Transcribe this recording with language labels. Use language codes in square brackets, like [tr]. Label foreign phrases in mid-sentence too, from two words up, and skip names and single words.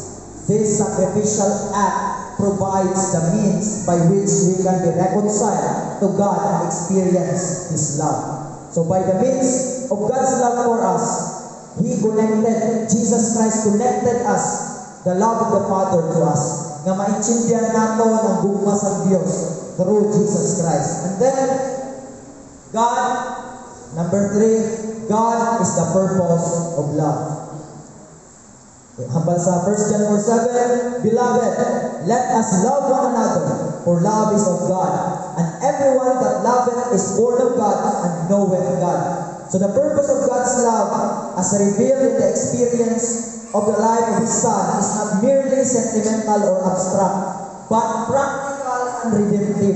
[en] This sacrificial act provides the means by which we can be reconciled to God and experience His love. So by the means of God's love for us, Jesus Christ connected us, the love of the Father to us, [ceb] nga maintindihan nato ang gugma sa Diyos [en] through Jesus Christ. And then, God, number 3, God is the purpose of love. [hil] Hambal sa [en] 1 John 4:7, Beloved, let us love one another, for love is of God, and everyone that loveth is born of God and knoweth God. So the purpose of God's love, as revealed in the experience of the life of His Son, is not merely sentimental or abstract, but practical and redemptive.